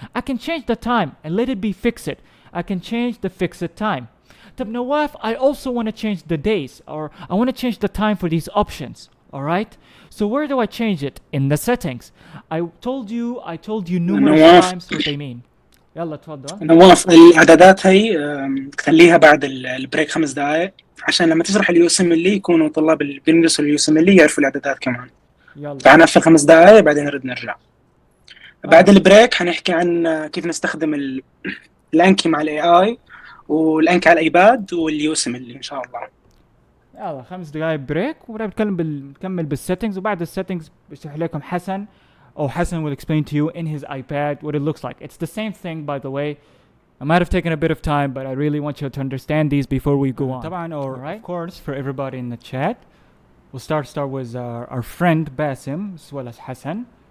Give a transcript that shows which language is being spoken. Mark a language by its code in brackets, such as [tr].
[en] I can change the time and let it be fixed. I can change the fixed time. Nawaf, I also want to change the days, or I want to change the time for these options. All right? So where do I change it? In the settings. I told you numerous times what they mean. [ar] يلا تفضل. نواف، الاعدادات هي تخليها بعد البريك 5 دقائق عشان لما تشرح اليو اس ام ال يكونوا طلاب اللي بيدرسوا اليو اس ام ال يعرفوا الاعدادات كمان. يلا. فحنقفل 5 دقائق بعدين نرد نرجع. بعد البريك حنحكي عن كيف نستخدم الانكي مع الاي اي والانكي على الايباد واليو اس ام ال ان شاء الله. يلا 5 دقائق بريك ونكمل بالسيتنجز، وبعد السيتنجز بشرح لكم [en] Hassan will explain to you in his iPad what it looks like. It's the same thing, by the way. I might have taken a bit of time, but I really want you to understand these before we go on. طبعا, or right? Of course, for everybody in the chat, we'll start with our friend Basim as well as Hassan.